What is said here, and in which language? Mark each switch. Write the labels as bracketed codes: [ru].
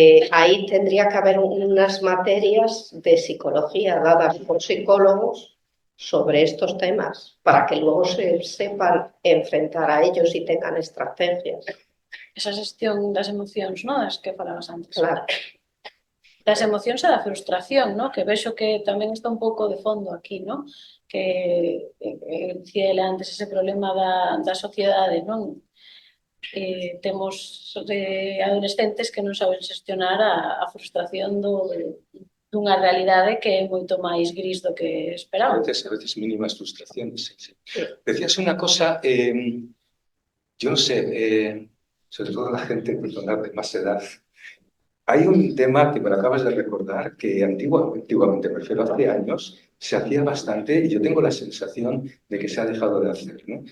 [es] Ahí tendría que haber unas materias de psicología dadas por psicólogos sobre estos temas, para que luego se sepan enfrentar a ellos y tengan estrategias. [gl] Esa xestión das emocións, non? Das que falabas antes. Claro. Das emocións e da frustración, non? Que vexo que tamén está un pouco de fondo aquí, non? Que dicía antes ese problema da sociedade, non? Temos adolescentes que non saben xestionar a frustración dunha realidade que é moito máis gris do que [es] A esperábamos. veces mínimas frustraciones. Sí. Decías una cosa, yo no sé, sobre todo la gente de más edad, hay un tema que me lo acabas de recordar, que antiguamente, prefiero hace años, se hacía bastante, y yo tengo la sensación de que se ha dejado de hacer, ¿no?